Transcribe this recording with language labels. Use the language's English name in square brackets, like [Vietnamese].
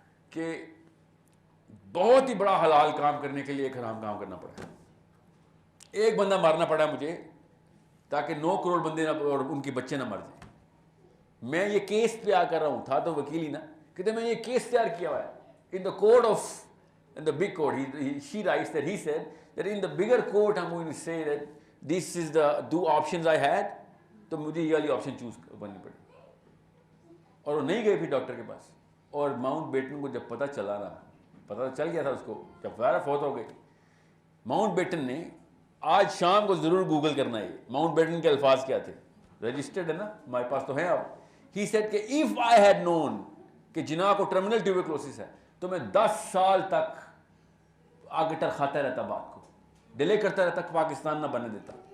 [Urdu] کہ بہت ہی بڑا حلال کام کرنے کے لیے ایک حرام کام کرنا پڑا. ایک بندہ مارنا پڑا مجھے تاکہ 9 کروڑ بندے اور ان کے بچے نہ مر جائیں. میں یہ کیس تیار کر رہا ہوں, تھا تو وکیل ہی نا, کہتے میں یہ کیس تیار کیا ہوا ہے. [English] in the court of, in the big court, she writes that he said that in the bigger court I'm going to say that this is the 2 options I had, [Urdu] تو مجھے یہ والی آپشن چوز کرنی پڑی. اور وہ نہیں گئے پھر ڈاکٹر کے پاس. اور ماؤنٹ بیٹن کو جب پتہ چلا نا, پتہ چل گیا تھا اس کو, جب ظاہر فوت ہو گئی, ماؤنٹ بیٹن نے آج شام کو ضرور گوگل کرنا ہے ماؤنٹ بیٹن کے الفاظ کیا تھے, رجسٹرڈ ہے نا ہمارے پاس تو ہیں اب. [English] he said [Urdu] کہ [English] if I had known [Urdu] کہ جناح کو ٹرمینل ٹیوبرکلوسس ہے تو میں 10 سال تک آگے کھاتا رہتا, بات کو ڈیلے کرتا رہتا, پاکستان نہ بننے دیتا.